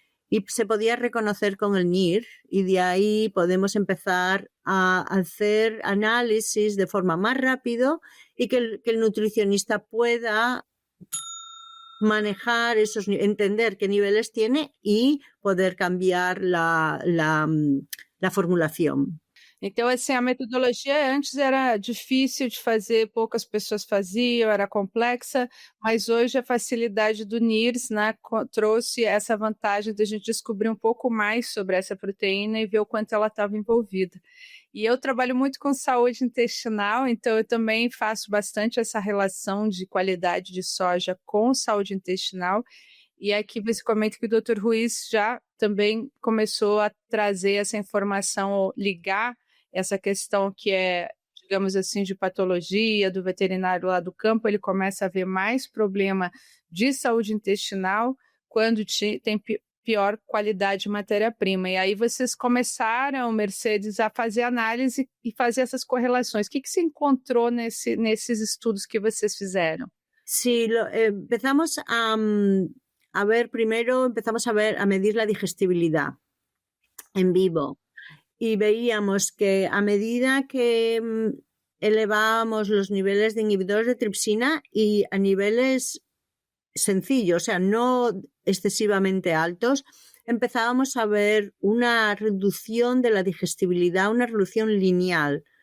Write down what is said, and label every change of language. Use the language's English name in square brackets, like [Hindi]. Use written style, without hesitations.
[Spanish] Y se podía reconocer con el NIR y de ahí podemos empezar a hacer análisis de forma más rápido y que el nutricionista pueda manejar entender qué niveles tiene y poder cambiar la formulación. [Portuguese] Então, assim, a metodologia antes era difícil de fazer, poucas pessoas faziam, era complexa, mas hoje a facilidade do NIRS, né, trouxe essa vantagem de a gente descobrir um pouco mais sobre essa proteína e ver o quanto ela estava envolvida. E eu trabalho muito com saúde intestinal, então eu também faço bastante essa relação de qualidade de soja com saúde intestinal. E aqui você comenta que o Dr. Ruiz já também começou a trazer essa informação, ligar essa questão que é, digamos assim, de patologia do veterinário lá do campo, ele começa a ver mais problema de saúde intestinal quando tem pior qualidade de matéria-prima. E aí vocês começaram, Mercedes, a fazer análise e fazer essas correlações. O que você encontrou nesses estudos que vocês fizeram? [Spanish] Sí, empezamos a ver, primero empezamos a medir la digestibilidad en vivo y veíamos que a medida que elevábamos los niveles de inhibidores de tripsina y a niveles sencillos, o sea, no excesivamente altos, empezábamos a ver una reducción de la digestibilidad, una reducción lineal.